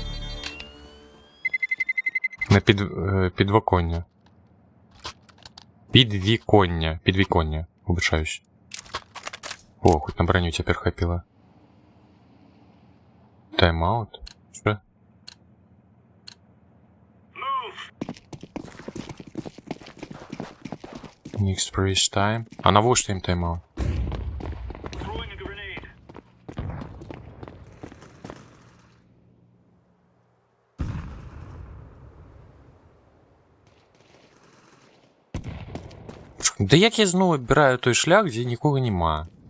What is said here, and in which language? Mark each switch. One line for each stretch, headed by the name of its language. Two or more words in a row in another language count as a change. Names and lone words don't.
Ukrainian: На підвіконня. Підвіконня, вибачаюсь.
Belarusian: О, хоть на броню тепер хапіла.
Ukrainian: Тайм-аут? Що?
English: Next freeze time.
Belarusian: А навошта їм тайм-аут?
Ukrainian: Да як я знову обираю той шлях, де нікого нема?